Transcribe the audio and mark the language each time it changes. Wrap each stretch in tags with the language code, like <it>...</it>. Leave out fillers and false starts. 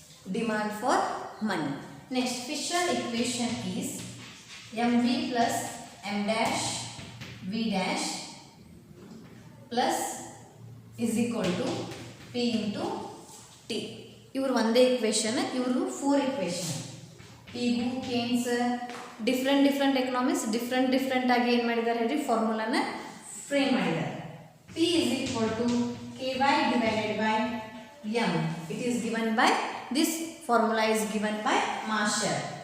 <en>Demand for money. Next, Fisher equation is mv plus m dash v dash plus is equal to p into t.</en> <kn>Ivaru</kn> <en>one equation,</en> <kn>ivaru</kn> <en>four equation.</en> <kn>Pigou, Keynes,</kn> <en>different economists,</en> <kn>different ಆಗಿ ಏನು ಮಾಡಿದ್ದಾರೆ ಹೇಳಿ ಫಾರ್ಮುಲಾನ frame ಮಾಡಿದ್ದಾರೆ.</kn> <en>P is equal to ky divided by m. It is given by this formula is given by Marshall.</en>